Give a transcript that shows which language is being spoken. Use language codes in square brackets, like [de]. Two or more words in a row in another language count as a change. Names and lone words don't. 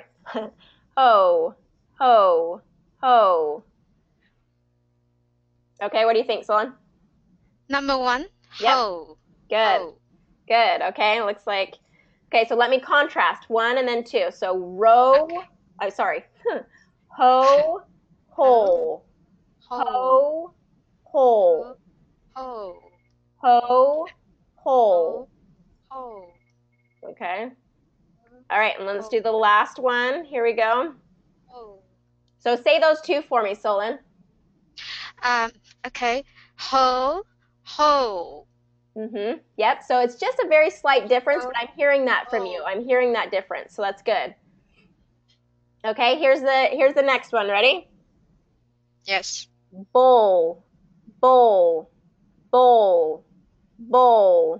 [en] Ho, ho, ho. Okay, what do you think, Solon? Number 1, Yep, ho, good, ho, good. Okay, looks like. Okay, so let me contrast 1 and then 2. So row, okay. I'm sorry. Ho, Ho, hole, ho, ho, hole, ho, ho, ho, hole. ho, ho, Okay. All right, and let's ho, do the last one. Here we go. ho. So say those two for me, Solon. Um, okay. Ho, ho, Yep. So it's just a very slight difference, ho, but I'm hearing that from you. ho. I'm hearing that difference, so that's good. Okay. Here's the next one. Ready? Yes. Bowl, bowl, bowl, bowl.